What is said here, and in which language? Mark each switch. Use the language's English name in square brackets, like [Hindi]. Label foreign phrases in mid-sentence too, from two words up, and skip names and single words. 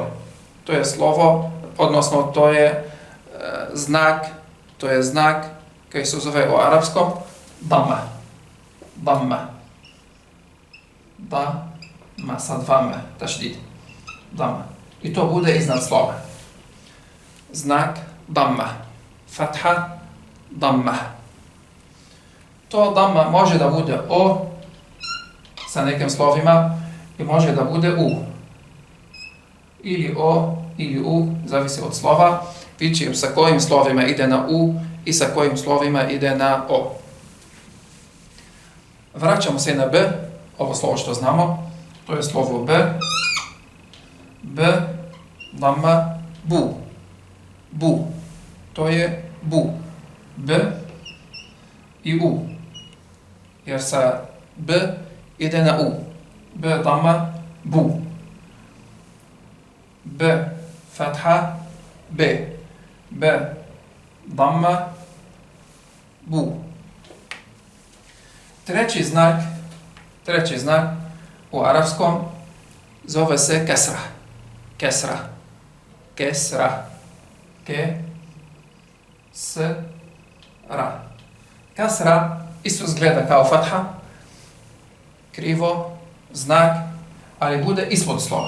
[Bosnian] To je slovo, odnosno to je znak koji se zove u arapskom damma. Damma sa dvama, tašdid. Damma. I to bude iznad slova. Znak damma. [Arabic] Fatha, damma. [Bosnian] To damma može da bude o sa nekim slovima i može da bude u. Ili o, ili u, zavisi od slova. Vidite sa kojim slovima ide na u i sa kojim slovima ide na o. Vraćamo se na b, ovo slovo što znamo, to je slovo b. B, damma, bu. Bu. To je bu. B i u. Jer sa b ide na u. B, damma, bu. B, fatha, b. B, damma, bu. Treći znak u arapskom zove se kesra. Kasra isto izgleda kao fatha, krivo, znak, ali bude ispod slova.